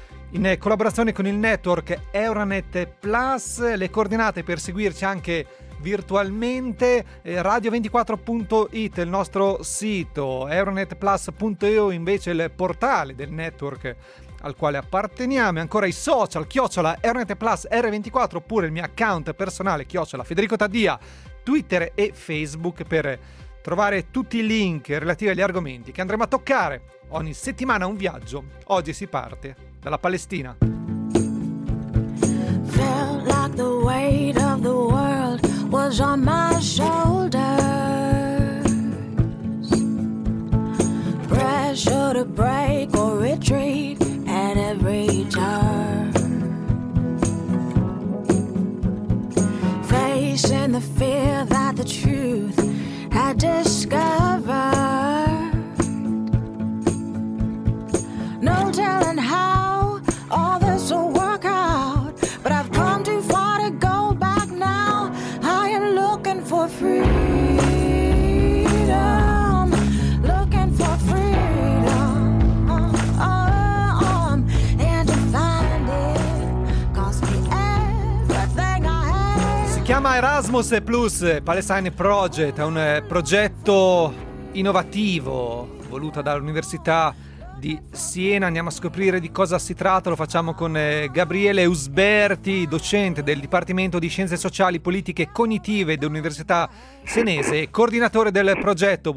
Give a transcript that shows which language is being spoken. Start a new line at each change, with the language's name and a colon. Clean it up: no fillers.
Italian: in collaborazione con il network Euronet Plus, le coordinate per seguirci anche virtualmente, radio24.it, il nostro sito, euronetplus.eu invece il portale del network al quale apparteniamo, e ancora i social, chiocciola euronetplus r24, oppure il mio account personale, chiocciola Federico Taddia, Twitter e Facebook, per trovare tutti i link relativi agli argomenti che andremo a toccare. Ogni settimana un viaggio, oggi si parte dalla Palestina.
English: Felt like the weight of the world was on my shoulders. Pressure to break or retreat at every turn. Facing the fear that the truth had discovered. No telling how all this will work out, but I've come too far to go back now. I am looking for freedom, looking for freedom, and to find it cost me everything I had.
Italian: Si chiama Erasmus Plus Palestine Project, è un progetto innovativo voluto dall'Università di Siena. Andiamo a scoprire di cosa si tratta, lo facciamo con Gabriele Usberti, docente del Dipartimento di Scienze Sociali, Politiche e Cognitive dell'Università Senese, coordinatore del progetto.